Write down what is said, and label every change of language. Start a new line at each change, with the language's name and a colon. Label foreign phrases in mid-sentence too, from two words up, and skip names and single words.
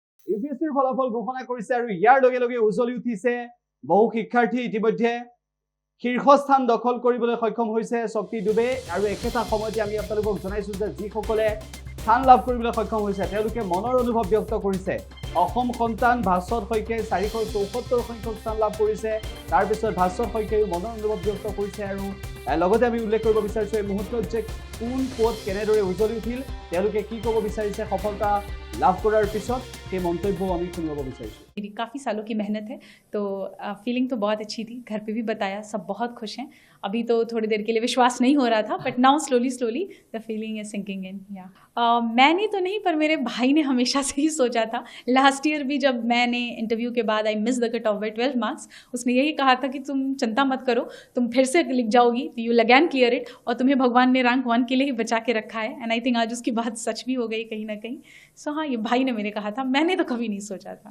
Assamese: ইউপিএছচিৰ ফলাফল ঘোষণা কৰিছে আৰু ইয়াৰ লগে লগে উজ্বলি উঠিছে বহু শিক্ষাৰ্থী ইতিমধ্যে শীৰ্ষস্থান দখল কৰিবলৈ সক্ষম হৈছে শক্তি দুবে আৰু একেটা সময়তে আমি আপোনালোকক জনাইছো যে যিসকলে স্থান লাভ কৰিবলৈ সক্ষম হৈছে তেওঁলোকে মনৰ অনুভৱ ব্যক্ত কৰিছে অসম সন্তান ভাস্বত শইকীয়াই 474 সংখ্যক স্থান লাভ কৰিছে তাৰ পিছত ভাস্বত শইকীয়াই মনৰ অনুভৱ ব্যক্ত কৰিছে আৰু লগতে আমি উল্লেখ কৰিব বিচাৰিছো এই মুহূৰ্তত যে কোন পদ কেনেদৰে উজ্বলি উঠিল তেওঁলোকে কি ক'ব বিচাৰিছে সফলতা লাভ কৰাৰ পিছত সেই মন্তব্য আমি শুনিব বিচাৰিছো
Hindi: मेरी काफ़ी सालों की मेहनत है तो फीलिंग तो बहुत अच्छी थी घर पे भी बताया सब बहुत खुश हैं अभी तो थोड़ी देर के लिए विश्वास नहीं हो रहा था
English: but now slowly the feeling is sinking in
Hindi: या मैंने तो नहीं पर मेरे भाई ने हमेशा से ही सोचा था
English: last year
Hindi: भी जब मैंने इंटरव्यू के बाद
English: I missed the cut off by 12 marks
Hindi: उसने यही कहा था कि तुम चिंता मत करो तुम फिर से लिख जाओगी तो
English: you again clear it
Hindi: और तुम्हें भगवान ने रैंक 1 के लिए ही बचा के रखा है
English: and I think
Hindi: आज उसकी बात सच भी हो गई कहीं ना कहीं सो हाँ ये भाई ने मेरे कहा था मैंने तो कभी नहीं सोचा था